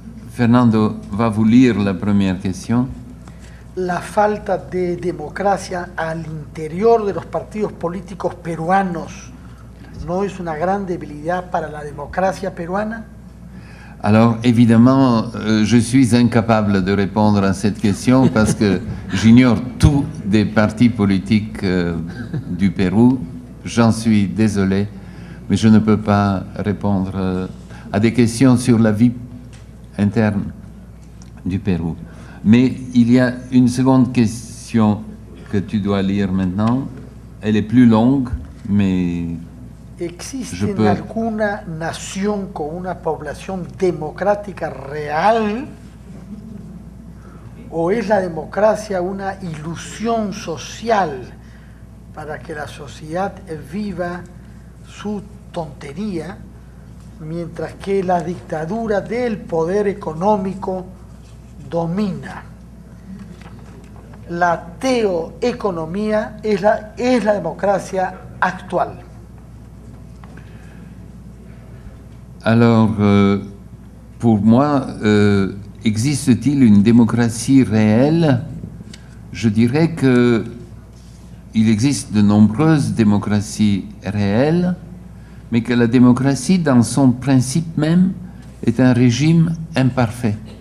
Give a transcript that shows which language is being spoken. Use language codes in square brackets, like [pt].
[fr] Fernando va vous lire la première question. [es] La falta de democracia al interior de los partidos políticos peruanos no es una gran debilidad para la democracia peruana? [fr] Alors, évidemment, je suis incapable de répondre à cette question parce que j'ignore tous des partis politiques du Pérou. J'en suis désolé, mais je ne peux pas répondre à des questions sur la vie interne du Pérou. Mais il y a une seconde question que tu dois lire maintenant. Elle est plus longue, mais [es] ¿Existe alguna nación con una población democrática real? ¿O es la democracia una ilusión social para que la sociedad viva su tontería, mientras que la dictadura del poder económico domina? La teoeconomía es la democracia actual. [fr] Alors, pour moi, existe-t-il une démocratie réelle? Je dirais qu'il existe de nombreuses démocraties réelles, mais que la démocratie, dans son principe même, est un régime imparfait.